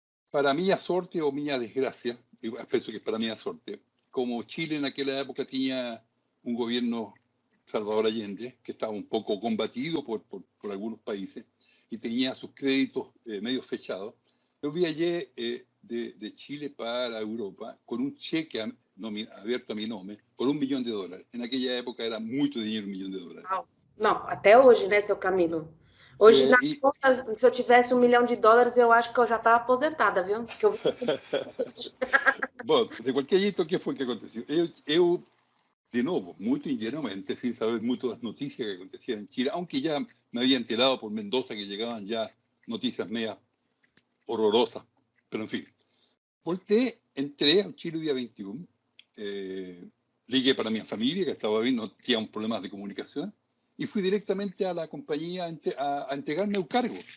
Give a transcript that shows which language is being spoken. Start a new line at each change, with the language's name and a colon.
Spanish: Para mi sorte o mi desgracia, pienso que para mi sorte, como Chile en aquella época tenía un gobierno Salvador Allende, que estaba un poco combatido por algunos países y tenía sus créditos medio fechados, yo viajé de Chile para Europa con un cheque abierto a mi nombre por $1 millón. En aquella época era mucho dinero, $1 millón.
Portuguese: Não, até hoje, né, seu Camilo? Hoje, se eu tivesse $1 milhão, eu acho que eu já estava aposentada, viu? Porque eu... Bom, de qualquer jeito, o que foi que aconteceu? Eu, de novo, muito ingenuamente,
Spanish: sin saber mucho de las noticias que acontecían en Chile, aunque ya me había enterado por Mendoza que llegaban ya noticias medias horrorosas, pero en fin. Volteé, entré a Chile el día 21, ligué para mi familia, que estaba bien, no tenía problemas de comunicación, y fui directamente a la compañía a entregarme un cargo.